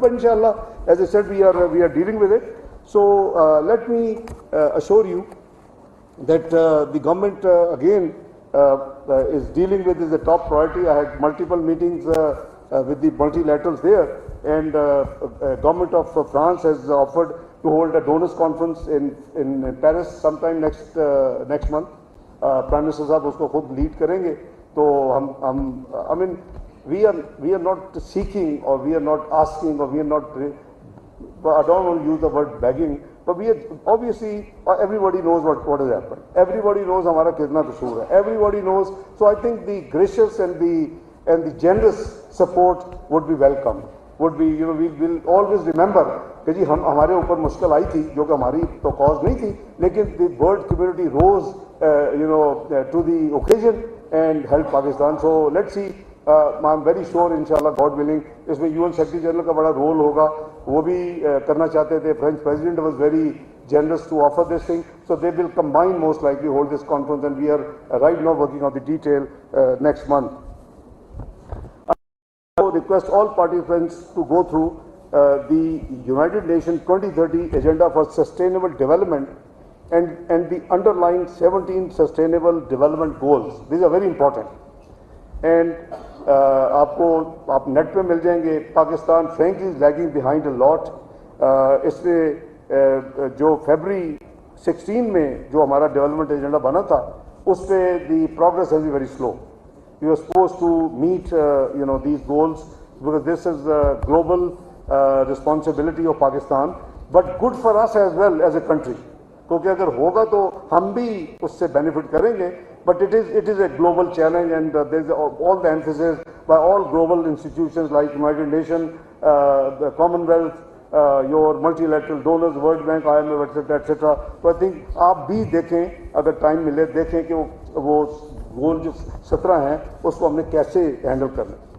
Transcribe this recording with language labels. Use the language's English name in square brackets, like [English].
[English] But inshallah, as I said, we are dealing with it. So let me assure you that the government again is dealing with is a top priority. I had multiple meetings with the multilaterals there, and government of France has offered to hold a donors conference in Paris sometime next month. [Hindi] Prime Minister साहब उसको खुद lead करेंगे। तो हम [English] I mean we are not seeking or we are not asking or we are not, I don't want to use the word begging, but we are obviously everybody knows what has happened. Everybody knows [Hindi] हमारा कितना कसूर है. [English] Everybody knows. So I think the gracious and the generous support would be welcome. Would be, we will always remember [Hindi] कि जी हमारे ऊपर मुश्किल आई थी जो कि हमारी तो कॉज नहीं थी, [English] लेकिन the world community rose to the occasion and helped Pakistan. So let's see. I'm very sure inshallah God willing [Hindi] इसमें UN Secretary General का बड़ा रोल होगा, वो भी करना चाहते थे। [English] French President was very generous to offer this thing, so they will combine most likely hold this conference, and we are right now working on the detail next month. I request all participants to go through the United Nations 2030 Agenda for Sustainable Development and the underlying 17 Sustainable Development Goals. These are very important. [Hindi] And आप net पे मिल जाएंगे। [English] Pakistan frankly is lagging behind a lot. [Hindi] इसमें जो फरवरी 16 में जो हमारा development agenda बना था उस पे [English] The progress has be very slow. We are supposed to meet these goals because this is global responsibility of Pakistan, but good for us as well as a country, [Hindi] क्योंकि अगर होगा तो हम भी उससे बेनिफिट करेंगे। [English] But it is a global challenge, and there is all the emphasis by all global institutions like United Nations, the Commonwealth, your multilateral donors, World Bank, IMF, etc., etc. So I think [Hindi] आप भी देखें, अगर time मिले देखें कि वो गोल जो 17 हैं उसको हमने कैसे हैंडल करना है।